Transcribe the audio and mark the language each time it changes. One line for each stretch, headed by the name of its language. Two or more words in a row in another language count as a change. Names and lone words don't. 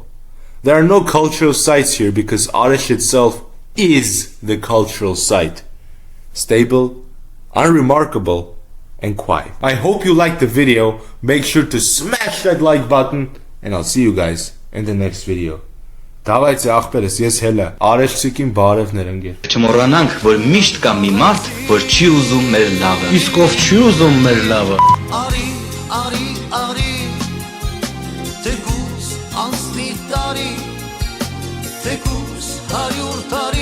English: There are no cultural sites here because Aresh itself is the cultural site. Stable, unremarkable, and quiet. I hope you liked the video. Make sure to smash that like button, and I'll see you guys in the next video.
Armenian: Davайте ախպերս, ես հելա, Արեշցիկին բարևներ ընկեր։ Չմոռանանք, որ միշտ կա մի մարդ, որ չի ուզում մեր լավը։ Իսկ ով չի ուզում մեր լավը։ Արի, արի, արի, թեկուս անցնի տարի, թեկուս 100